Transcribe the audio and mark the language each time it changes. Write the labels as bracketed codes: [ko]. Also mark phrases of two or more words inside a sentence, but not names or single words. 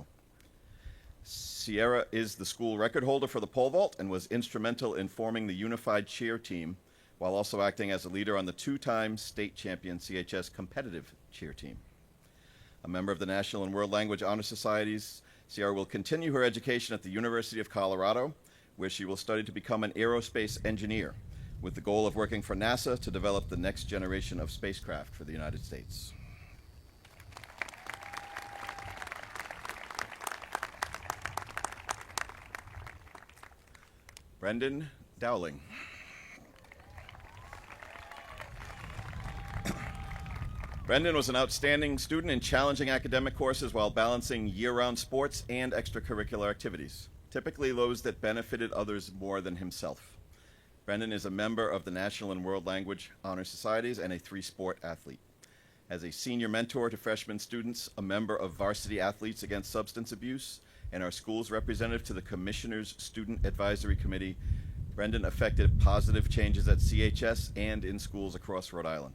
[en] Sierra is the school record holder for the pole vault and was instrumental in forming the unified cheer team, while also acting as a leader on the 2-time state champion CHS competitive cheer team. A member of the National and World Language Honor Societies, Sierra will continue her education at the University of Colorado, where she will study to become an aerospace engineer, with the goal of working for NASA to develop the next generation of spacecraft for the United States. Brendan Dowling. Brendan was an outstanding student in challenging academic courses while balancing year-round sports and extracurricular activities, typically those that benefited others more than himself. Brendan is a member of the National and World Language Honor Societies and a 3-sport athlete. As a senior mentor to freshman students, a member of Varsity Athletes Against Substance Abuse, and our school's representative to the Commissioner's Student Advisory Committee, Brendan effected positive changes at CHS and in schools across Rhode Island.